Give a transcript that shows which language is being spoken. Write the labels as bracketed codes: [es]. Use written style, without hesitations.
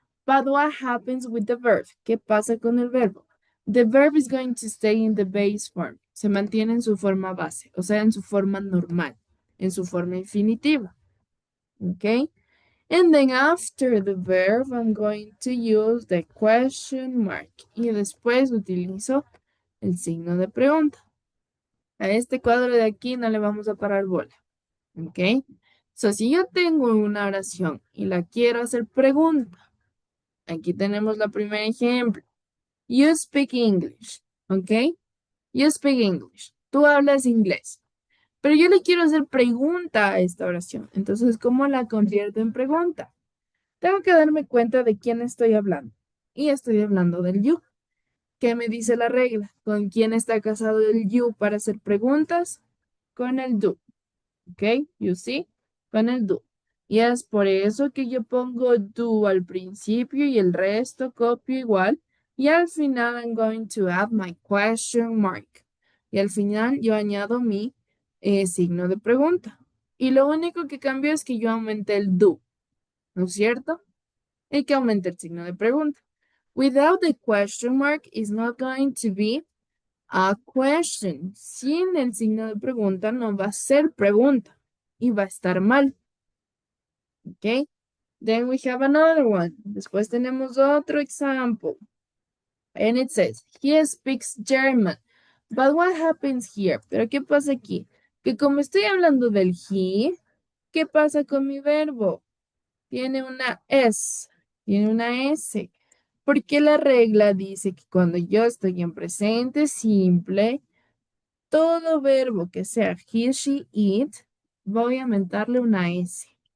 [en] But what happens with the verb? [es] ¿Qué pasa con el verbo? [en] The verb is going to stay in the base form. [es] Se mantiene en su forma base, o sea, en su forma normal, en su forma infinitiva. ¿Ok? [en] And then after the verb, I'm going to use the question mark. [es] Y después utilizo el signo de pregunta. A este cuadro de aquí no le vamos a parar bola. ¿Ok? So, si yo tengo una oración y la quiero hacer pregunta, aquí tenemos el primer ejemplo. [en] You speak English, ¿ok? You speak English. [es] Tú hablas inglés. Pero yo le quiero hacer pregunta a esta oración. Entonces, ¿cómo la convierto en pregunta? Tengo que darme cuenta de quién estoy hablando. Y estoy hablando del you. ¿Qué me dice la regla? ¿Con quién está casado el you para hacer preguntas? Con el do. ¿Ok? [en] You see? [es] Con el do. Y es por eso que yo pongo do al principio y el resto copio igual. Y al final [en] I'm going to add my question mark. [es] Y al final yo añado mi signo de pregunta. Y lo único que cambio es que yo aumenté el do. ¿No es cierto? Y que aumente el signo de pregunta. [en] Without the question mark is not going to be a question. [es] Sin el signo de pregunta no va a ser pregunta y va a estar mal. ¿Ok? [en] Then we have another one. [es] Después tenemos otro example. [en] And it says, he speaks German. But what happens here? [es] Pero ¿qué pasa aquí? Que como estoy hablando del he, ¿qué pasa con mi verbo? Tiene una S, tiene una S. Porque la regla dice que cuando yo estoy en presente simple, todo verbo que sea he, she, it, voy a aumentarle una S.